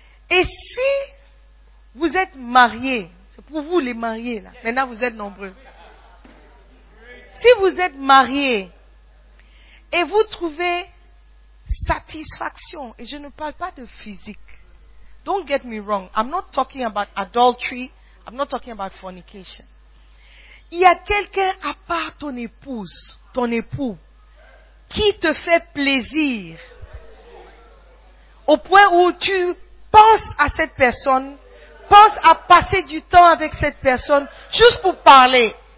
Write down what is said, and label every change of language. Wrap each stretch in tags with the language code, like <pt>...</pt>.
<fr>Et si vous êtes mariés, c'est pour vous les mariés là, maintenant vous êtes nombreux. Si vous êtes mariés et vous trouvez satisfaction, et je ne parle pas de physique.</fr> <en>Don't get me wrong. I'm not talking about adultery. I'm not talking about fornication.</en> <fr>Il y a quelqu'un à part ton épouse, ton époux, qui te fait plaisir au point où tu penses à cette personne, penses à passer du temps avec cette personne juste pour parler.</fr>